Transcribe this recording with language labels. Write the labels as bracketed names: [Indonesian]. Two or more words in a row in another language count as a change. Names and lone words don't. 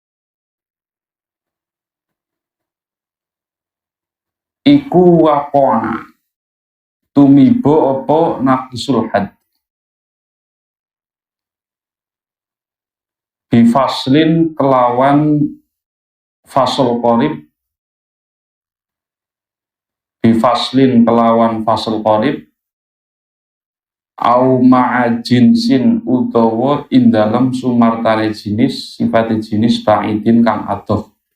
[Arabic] iku وقع [Javanese] tumibo apa [Arabic] ناقص الحد بفصل kelawan فصل قريب, [Javanese] bifaslin kelawan [Arabic] فصل قريب أو مع جنس [Javanese] utawa indalem sumartane jinis sifate jinis ba'idin kang adoh.